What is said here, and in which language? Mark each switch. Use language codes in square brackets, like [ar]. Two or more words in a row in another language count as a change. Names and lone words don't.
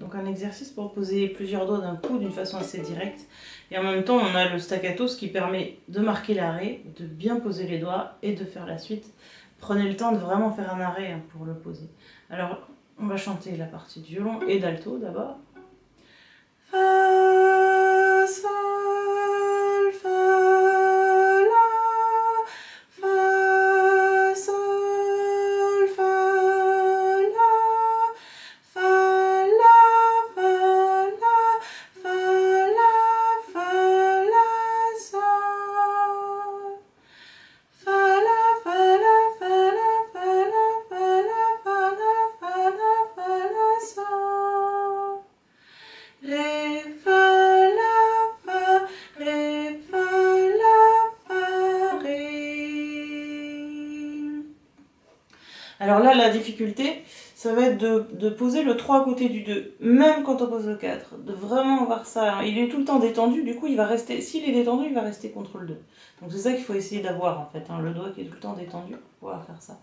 [fr] Donc, un exercice pour poser plusieurs doigts d'un coup d'une façon assez directe. Et en même temps, on a le staccato, ce qui permet de marquer l'arrêt, de bien poser les doigts et de faire la suite. Prenez le temps de vraiment faire un arrêt pour le poser. Alors, on va chanter la partie de violon et d'alto d'abord. Fa, sol, fa, la, fa, sol, fa, la, fa, la, fa, la, fa, la, fa, la, sol. Fa, la, fa, la, fa, la, fa, la, fa, la, fa, la, fa, la, fa, la, sol. Ré, fa, la, fa, ré, fa, la, fa, ré. Alors là, la difficulté, ça va être de poser le 3 à côté du 2, même quand on pose le 4, de vraiment voir ça. Il est tout le temps détendu, du coup, il va rester, s'il est détendu, il va rester contre le 2. Donc c'est ça qu'il faut essayer d'avoir, en fait, hein, le doigt qui est tout le temps détendu pour pouvoir faire ça.